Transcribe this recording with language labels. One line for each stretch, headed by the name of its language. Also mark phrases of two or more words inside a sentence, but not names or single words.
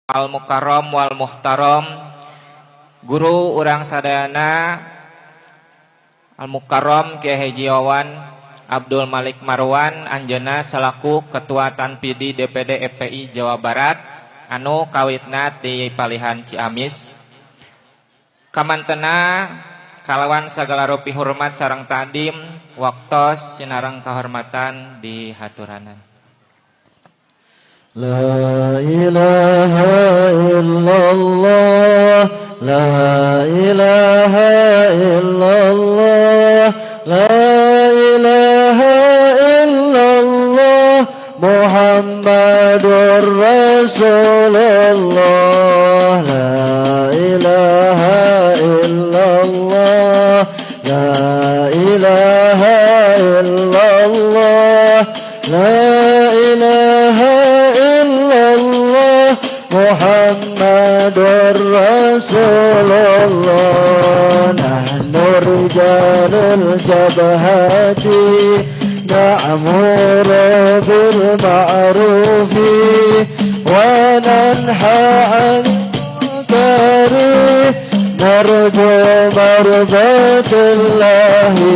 Arabic: المكرم والمحترم,
Sundanese: guru urang sadayana
Arabic: المكرم
Sundanese: Kiai Haji Wawan Abdul Malik Marwan anjeunna salaku Ketua Tanpidi DPD FPI Jawa Barat anu kawitna di Palihan Ciamis. Kamantena kalawan sagala rupi hormat sareng tadim waktos sinareng kahormatan di haturanan.
Arabic: لا إله إلا الله، لا إله إلا الله، لا إله إلا الله، محمد رسول الله، لا إله إلا الله، لا إله إلا الله، لا إله إلا الله، محمد رسول الله. نحن رجال الجبهة نأمر بالمعروف وننهى عن المنكر نرجو مرضاة الله.